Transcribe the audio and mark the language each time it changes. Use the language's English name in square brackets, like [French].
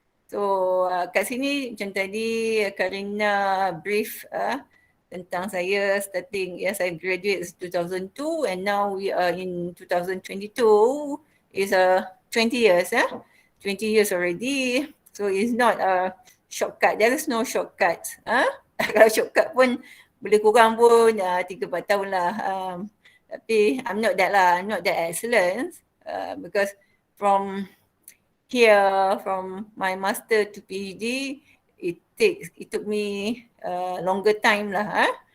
[English] So [Malay] kat sini macam tadi [English] Karina brief [Malay] tentang saya [English] starting, yes, I graduate 2002 and now we are in 2022, is 20 years, 20 years already. So it's not a shortcut, there is no shortcut. [Malay] Kalau shortcut pun boleh kurang pun 3-4 tahun lah. Tapi [English] I'm not that excellent because from here, from my master to PhD, it took me longer time lah.